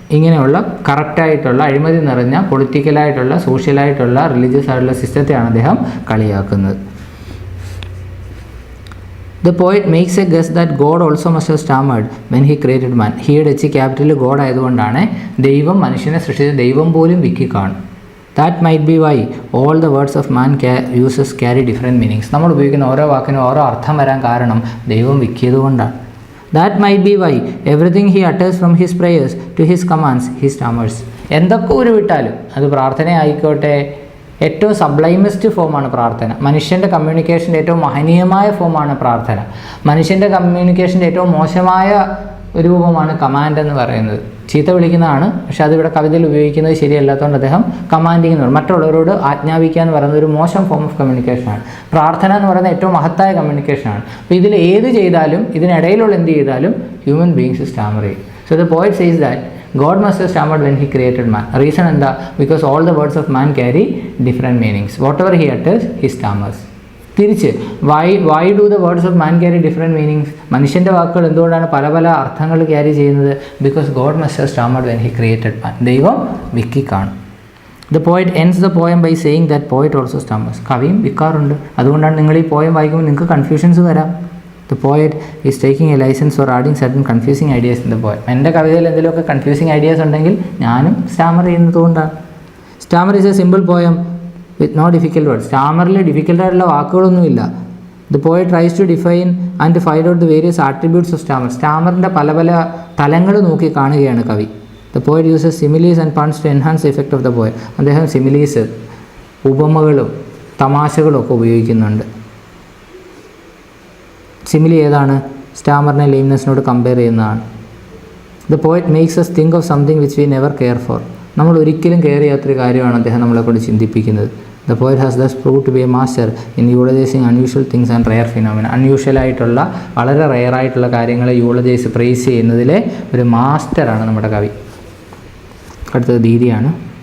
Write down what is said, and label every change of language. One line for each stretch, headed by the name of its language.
Malayalam: ഇങ്ങനെയുള്ള കറക്റ്റായിട്ടുള്ള അഴിമതി നിറഞ്ഞ പൊളിറ്റിക്കലായിട്ടുള്ള, സോഷ്യലായിട്ടുള്ള, റിലീജിയസ് ആയിട്ടുള്ള സിസ്റ്റത്തെയാണ് അദ്ദേഹം കളിയാക്കുന്നത്.
English: The poet makes a guess that God also must have stammered when he created man.
Malayalam: Here H capital God ആയതുകൊണ്ടാണ് ദൈവം മനുഷ്യനെ സൃഷ്ടിച്ച ദൈവം പോലും വിക്കി കാണും.
English: That might be why all the words of man uses carry different meanings.
Malayalam: നമ്മൾ ഉപയോഗിക്കുന്ന ഓരോ വാക്കിനും ഓരോ അർത്ഥം വരാൻ കാരണം ദൈവം വിക്കിയത് കൊണ്ടാണ്.
English: That might be why everything he utters from his prayers to his commands he stammers.
Malayalam: എന്തൊക്കെ ഉരുവിട്ടാലും അത് പ്രാർത്ഥന ആയിക്കോട്ടെ, ഏറ്റവും സബ്ലൈമസ്റ്റ് ഫോമാണ് പ്രാർത്ഥന. മനുഷ്യൻ്റെ കമ്മ്യൂണിക്കേഷൻ്റെ ഏറ്റവും മഹനീയമായ ഫോമാണ് പ്രാർത്ഥന. മനുഷ്യൻ്റെ കമ്മ്യൂണിക്കേഷൻ്റെ ഏറ്റവും മോശമായ രൂപമാണ് കമാൻഡ് എന്ന് പറയുന്നത്. ചീത്ത വിളിക്കുന്നതാണ്, പക്ഷെ അതിവിടെ കവിതയിൽ ഉപയോഗിക്കുന്നത് ശരിയല്ലാത്തതുകൊണ്ട് അദ്ദേഹം കമാൻഡിങ് എന്ന് പറയും. മറ്റുള്ളവരോട് ആജ്ഞാപിക്കുക എന്ന് പറയുന്നത് ഒരു മോശം ഫോം ഓഫ് കമ്മ്യൂണിക്കേഷനാണ്. പ്രാർത്ഥന എന്ന് പറയുന്നത് ഏറ്റവും മഹത്തായ കമ്മ്യൂണിക്കേഷനാണ്. അപ്പോൾ ഇതിൽ ഏത് ചെയ്താലും, ഇതിനിടയിലുള്ള എന്ത് ചെയ്താലും ഹ്യൂമൻ ബീങ്സ് സ്റ്റാമർ ചെയ്യും.
English: So the poet says that God must have stammered when he created man. Reason
Malayalam: എന്താ?
English: Because all the words of man carry different meanings. Whatever he utters, he stammers.
Malayalam: തിരിച്ച്
English: why do the words of man carry different meanings?
Malayalam: മനുഷ്യൻ്റെ വാക്കുകൾ എന്തുകൊണ്ടാണ് പല പല അർത്ഥങ്ങൾ carry ചെയ്യുന്നത്?
English: Because God must have stammered when he created man.
Malayalam: ദൈവം വിക്കി കാണും.
English: The poet ends the poem by saying that poet also stammers.
Malayalam: കവിയും വിക്കാറുണ്ട്. അതുകൊണ്ടാണ് നിങ്ങൾ ഈ പോയം വായിക്കുമ്പോൾ നിങ്ങൾക്ക് കൺഫ്യൂഷൻസ് വരാം.
English: The poet is taking a license for adding certain confusing ideas in the poem.
Malayalam: എൻ്റെ കവിതയിൽ എന്തെങ്കിലുമൊക്കെ കൺഫ്യൂസിങ് ഐഡിയാസ് ഉണ്ടെങ്കിൽ ഞാനും Starmer ചെയ്യുന്നതുകൊണ്ടാണ്.
English: Stammer is a simple poem with no difficult words.
Malayalam: സ്റ്റാമറിൽ ഡിഫിക്കൽട്ടായിട്ടുള്ള വാക്കുകളൊന്നുമില്ല.
English: The poet tries to define and to find out the various attributes of stammer.
Malayalam: സ്റ്റാമറിൻ്റെ പല പല തലങ്ങൾ നോക്കി കാണുകയാണ് കവി.
English: The poet uses similes and puns to enhance the effect of the poem.
Malayalam: അദ്ദേഹം similes, ഉപമകളും തമാശകളും ഒക്കെ ഉപയോഗിക്കുന്നുണ്ട്. സിമിലി ഏതാണ്? സ്റ്റാമറിനെ ലെയിംനെസ്സിനോട് കമ്പയർ ചെയ്യുന്നതാണ്.
English: The poet makes us think of something which we never care for.
Malayalam: നമ്മൾ ഒരിക്കലും കെയർ ചെയ്യാത്തൊരു കാര്യമാണ് അദ്ദേഹം നമ്മളെക്കൊണ്ട് ചിന്തിപ്പിക്കുന്നത്.
English: The poet has thus prove to be a master in eulogising unusual things and rare phenomena.
Malayalam: അൺയൂഷ്വലായിട്ടുള്ള, വളരെ റെയറായിട്ടുള്ള കാര്യങ്ങളെ യൂളജൈസ് പ്രൈസ് ചെയ്യുന്നതിലെ ഒരു മാസ്റ്ററാണ് നമ്മുടെ കവി. അടുത്തത് ദീദിയാണ്.